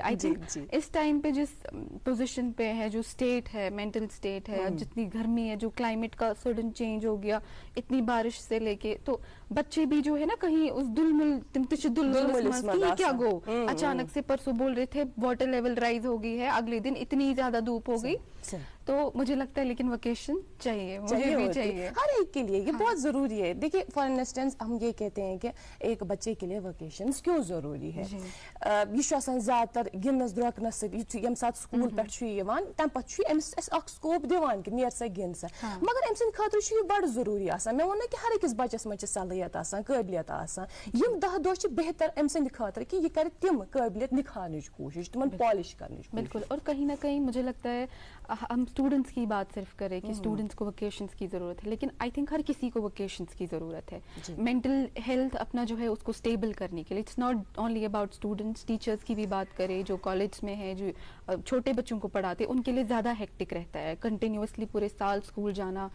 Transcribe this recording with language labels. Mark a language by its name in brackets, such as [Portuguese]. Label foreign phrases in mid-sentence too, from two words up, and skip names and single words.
[English] I think [Hindi] इस टाइम पे जिस पोजिशन पे है, जो स्टेट है, [English] mental state [Hindi] है, जितनी गर्मी है, जो क्लाइमेट का [English] sudden change [Hindi] हो गया, इतनी बारिश से लेके, तो बच्चे भी जो है ना कहीं उस क्या गो अचानक से परसों बोल रहे थे [English] water level rise [Hindi] हो गई है, अगले दिन इतनी ज्यादा धूप हो गई। तो मुझे लगता है लेकिन वकेशन चाहिए, मुझे भी चाहिए हर एक के लिए, ये बहुत जरूरी है। देखिए [English] for instance [Hindi] हम ये कहते हैं कि एक बच्चे के लिए वकेशन क्यों जरूरी है। [Kashmiri] यह ज्यादातर गिनस द्रोकनस यम सात स्कूल पे तम पे स्कोप दिवान कि नेर सा गिन सा, मगर अम सद खतर बड़ जरूरी आसान। मैं वन कि हर अकिस बच्चस मज सलाहियत आसान, काबिलियत आसान, यम 10 दह बेहतर अम सद खतर कि यह कर तिम काबिलियत निखारने कोशिश, तिमन पॉलिश करने। [Hindi] बिल्कुल। और कहीं ना कहीं मुझे लगता है हम स्टूडेंट्स की बात सिर्फ करें कि स्टूडेंट्स को वकेशंस की ज़रूरत है, लेकिन [English] I think [Hindi] हर किसी को वकेशंस की ज़रूरत है [English] mental health [Hindi] अपना जो है उसको स्टेबल करने के लिए। [English] It's not only about students, [Hindi] टीचर्स की भी बात करें जो कॉलेज में है, जो छोटे बच्चों को पढ़ाते हैं, उनके लिए ज़्यादा हेक्टिक रहता है कंटिन्यूसली पूरे साल स्कूल जाना।